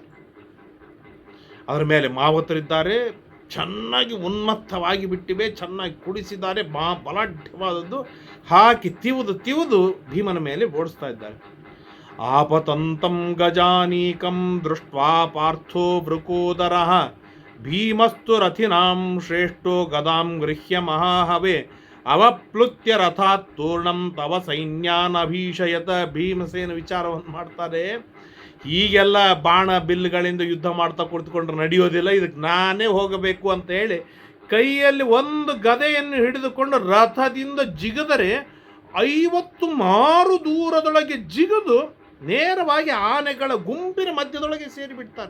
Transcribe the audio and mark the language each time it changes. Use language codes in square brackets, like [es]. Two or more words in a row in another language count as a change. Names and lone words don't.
[kn] ಅದರ ಮೇಲೆ ಮಾವತರಿದ್ದಾರೆ, ಚೆನ್ನಾಗಿ ಉನ್ಮತ್ತವಾಗಿ ಬಿಟ್ಟಿವೆ, ಚೆನ್ನಾಗಿ ಕುಡಿಸಿದ್ದಾರೆ, ಬಲಾಢ್ಯವಾದದ್ದು ಹಾಕಿ ತಿವಿದು ಭೀಮನ ಮೇಲೆ ಓಡಿಸ್ತಾ ಇದ್ದಾರೆ. [sa] ಆಪತಂತಂ ಗಜಾನೀಕಂ ದೃಷ್ಟ್ವಾ ಪಾರ್ಥೋ ವೃಕೋದರಃ ಭೀಮಸ್ತು ರಥಿನಾಂ ಶ್ರೇಷ್ಠೋ ಗದಾಂ ಗೃಹ್ಯ ಮಹಾಹವೆ ಅವಪ್ಲುತ್ಯ ರಥಾತ್ ತೂರ್ಣಂ ತವ ಸೈನ್ಯಾನಭೀಷಯತ. [kn] ಭೀಮಸೇನ ವಿಚಾರವನ್ನು ಮಾಡ್ತಾರೆ, ಹೀಗೆಲ್ಲ ಬಾಣ ಬಿಲ್ಗಳಿಂದ ಯುದ್ಧ ಮಾಡ್ತಾ ಕುಳಿತುಕೊಂಡ್ರೆ ನಡೆಯೋದಿಲ್ಲ, ಇದಕ್ಕೆ ನಾನೇ ಹೋಗಬೇಕು ಅಂತ ಹೇಳಿ ಕೈಯಲ್ಲಿ ಒಂದು ಗದೆಯನ್ನು ಹಿಡಿದುಕೊಂಡು ರಥದಿಂದ ಜಿಗಿದರೆ 50 ಮಾರು ದೂರದೊಳಗೆ ಜಿಗಿದು ನೇರವಾಗಿ ಆನೆಗಳ ಗುಂಪಿನ ಮಧ್ಯದೊಳಗೆ ಸೇರಿಬಿಡ್ತಾರೆ.